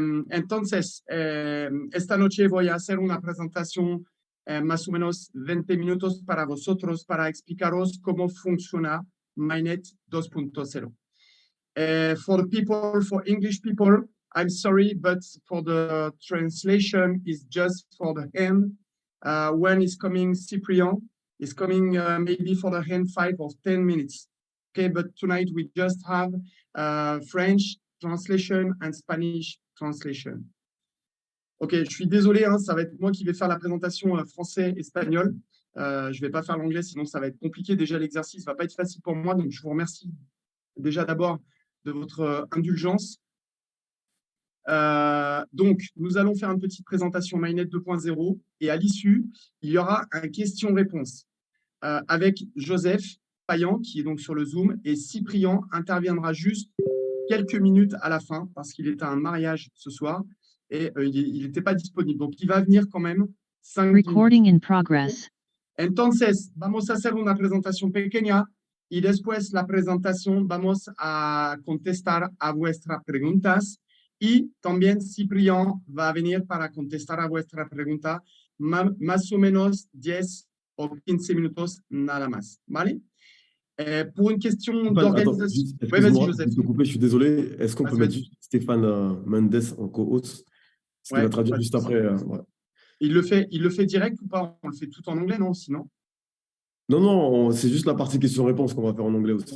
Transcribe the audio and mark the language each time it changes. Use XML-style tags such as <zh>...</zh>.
<es>Entonces, esta noche voy a hacer una presentación más o menos 20 minutos para vosotros para explicaros cómo funciona Mainnet 2.0.</es> <en>For English people, I'm sorry, but for the translation is just for the hand. When is coming Cyprian, is coming maybe for the hand 5 or 10 minutes. Okay, but tonight we just have French translation and Spanish translation.</en> <fr>Ok, je suis désolé, hein, ça va être moi qui vais faire la présentation français-espagnol. Je ne vais pas faire l'anglais, sinon ça va être compliqué. Déjà, l'exercice ne va pas être facile pour moi, donc je vous remercie déjà d'abord de votre indulgence. Donc, nous allons faire une petite présentation Mainnet 2.0 et à l'issue, il y aura un question-réponse avec Joseph Payan qui est donc sur le Zoom et Cyprien interviendra juste quelques minutes à la fin parce qu'il est à un mariage ce soir et il n'était pas disponible. Donc, il va venir quand même 5</fr> <en>Recording in progress.</en> <es>Entonces, vamos a hacer una presentación pequeña y después la presentación vamos a contestar a vuestras preguntas y también Cyprien va a venir para contestar a vuestra pregunta más o menos 10 o 15 minutos nada más, ¿vale?</es> <fr>Pour une question d'organisation. Oui, vas-y, Joseph. Je suis désolé. Est-ce qu'on peut mettre juste Stéphane Mendes en co-host? Ce qui va traduire juste après. Ouais. Il le fait direct ou pas? On le fait tout en anglais, non? Sinon? Non, c'est juste la partie question-réponse qu'on va faire en anglais aussi.</fr>